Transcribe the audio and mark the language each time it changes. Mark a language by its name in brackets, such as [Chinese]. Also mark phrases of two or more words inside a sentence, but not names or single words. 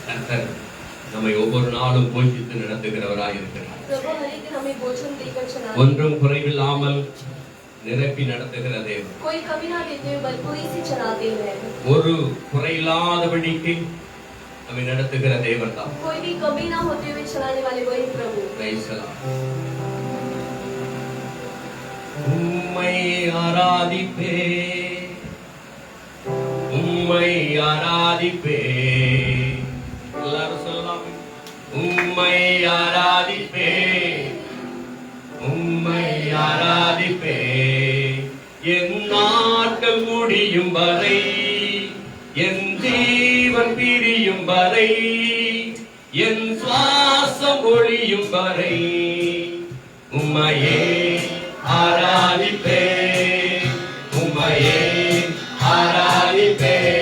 [Tamil] கர்த்தர் நம்மை ஒவ்வொரு நாளும் போஷித்து நடத்துகிறவராய் இருக்கிறார். [Hindi] प्रभु हर एक दिन हमें भोजन देकर चलाते हैं। [Tamil] ஒன்றும் குறைவில்லாமல் நிரப்பி நடத்துகிற தேவன். [Hindi] कोई कमी ना देते हुए भरपूरी से चलाते हैं। [Tamil] ஒரு குறையில்லாதபடிக்கு நம்மை நடத்துகிற தேவன் தான். [Hindi] कोई भी कमी ना होते हुए चलाने वाले वही प्रभु। [English] Praise the Lord. [Tamil] உம்மை ஆராதிப்பே, உம்மை ஆராதிப்பே, எல்லாரும் சொல்லலாம். உம்மை ஆராதிப்பே, உம்மை ஆராதிப்பே, என் நாட்கள் முடியும் வரை, என் ஜீவன் பிரியும் வரை, என் சுவாசம் ஒழியும் வரை உம்மையே ஆராதிப்பே, உம்மையே ஆராதிப்பே.